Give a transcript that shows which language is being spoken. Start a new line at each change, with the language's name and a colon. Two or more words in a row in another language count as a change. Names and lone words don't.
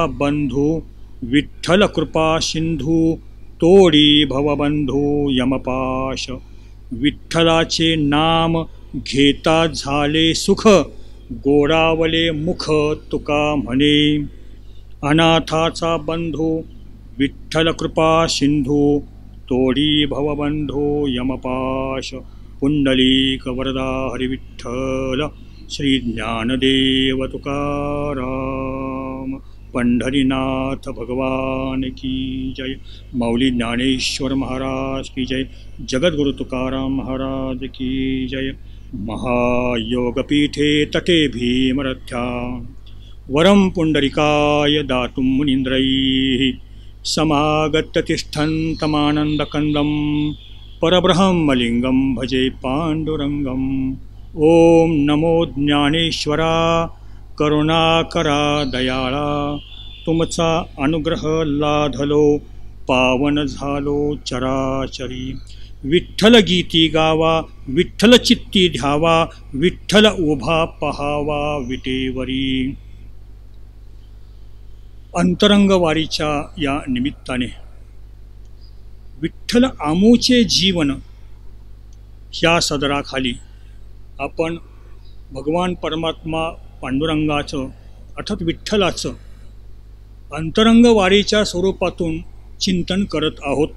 Marathi: बंधू विठ्ठल कृपा सिंधू, तोडी भवबंधू यमपाश, विठ्ठलाचे नाम घेता झाले सुख, गोडावले मुख तुका म्हणे, अनाथाचा बंधू विठ्ठल कृपा सिंधू, तोडी भवबंधू यमपाश, पुंडलीक वरदा हरि विठ्ठल श्री ज्ञानदेव तुकाराम, पंढरीनाथ भगवान
Hindi: की जय,
Marathi: मौली ज्ञानेश्वर महाराज
Hindi: की जय,
Marathi: जगद्गुरु तुकाराम महाराज
Hindi: की जय।
Sanskrit: महायोगपीठे तटे भीमरथ्या, वरं पुंडरिकाय दातुं मुनीन्द्रैः, समागत्य तिष्ठन्तमानन्दकन्दं, परब्रह्मलिङ्गं भजे पाण्डुरङ्गम्।
Marathi: ओम नमो ज्ञानेश्वरा, करुणाकरा दयाळा, तुमचा अनुग्रह लाधलो, पावन झालो चराचरी, विठ्ठल गीती गावा, विठ्ठल चित्ती ध्यावा, विठ्ठल उभा पहावा विटेवरी। अंतरंगवारीच्या या निमित्ताने विठ्ठल आमूचे जीवन ह्या सदराखाली आपण भगवान परमात्मा पांडुरंगाचं अर्थात विठ्ठलाचं अंतरंगवारीच्या स्वरूपातून चिंतन करत आहोत।